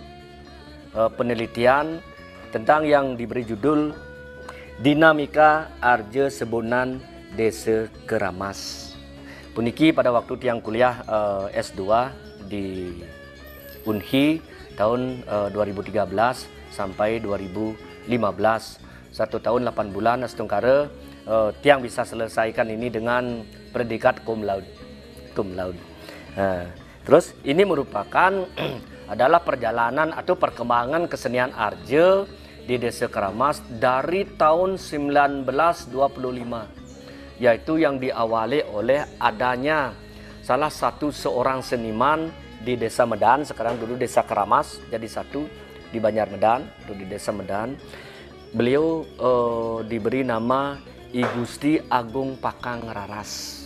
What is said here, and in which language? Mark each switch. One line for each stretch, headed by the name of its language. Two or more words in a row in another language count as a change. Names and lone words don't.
Indonesian: tentang yang diberi judul Dinamika Arje Sebunan Desa Kramas. Puniki pada waktu tiang kuliah S2 di Unhi tahun 2013 sampai 2015, 1 tahun 8 bulan setengkara tiang bisa selesaikan ini dengan predikat cum laude. Terus ini merupakan adalah perjalanan atau perkembangan kesenian arje di Desa Kramas dari tahun 1925, yaitu yang diawali oleh adanya salah satu seorang seniman di Desa Medan, sekarang dulu Desa Kramas jadi satu di Banjar Medan, di Desa Medan. Beliau diberi nama I Gusti Agung Pakang Raras.